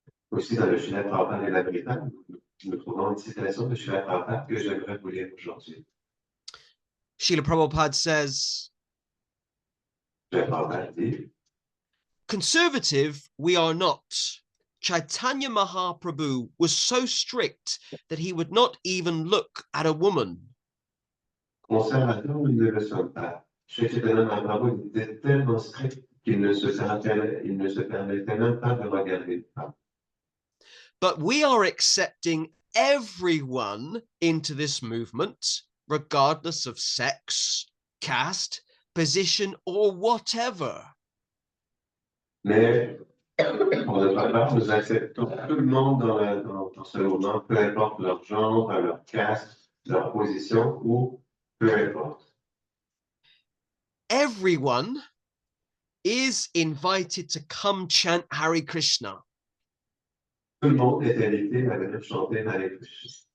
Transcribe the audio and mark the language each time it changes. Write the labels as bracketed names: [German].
[French] Aussi dans le Srila Prabhupada et la Brita, nous trouvons une citation de Srila Prabhupada que j'aimerais vous lire aujourd'hui. [English] Srila Prabhupada says, [French] Srila Prabhupada dit, [English] conservative we are not. Chaitanya Mahaprabhu was so strict that he would not even look at a woman. [French] conservateur, nous ne le sommes pas. Chez Chaitanya Mahaprabhu était tellement strict qu'il ne se permettait même pas de regarder une femme. [English] But we are accepting everyone into this movement, regardless of sex, caste, position, or whatever. [French] Mais Pour notre part, nous acceptons tout le monde dans ce mouvement, peu importe leur genre, leur caste, leur position ou peu importe. [English] Everyone is invited to come chant Hare Krishna. [French] Tout le monde est invité à venir chanter Hare Krishna.